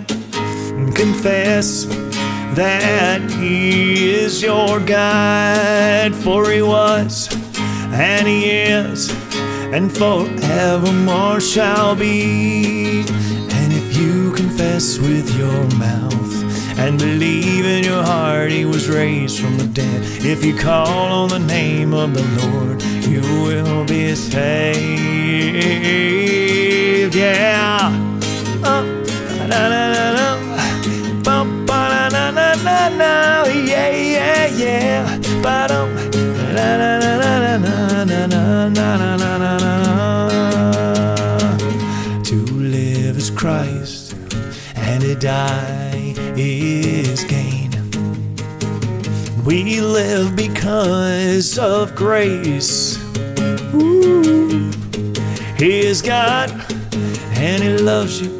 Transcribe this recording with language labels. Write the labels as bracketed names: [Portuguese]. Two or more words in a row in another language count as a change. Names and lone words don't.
[English] Confess that he is your guide, for he was, and he is, and forevermore shall be. And if you confess with your mouth and believe in your heart he was raised from the dead, if you call on the name of the Lord, you will be saved. Yeah. Na-na-na-na. Bum, ba-na-na-na-na. Yeah, yeah, yeah. Ba-dum. Na-na-na-na-na-na-na-na-na-na-na. To live is Christ, and to die is gain. We live because of grace. Ooh. He is God, and he loves you.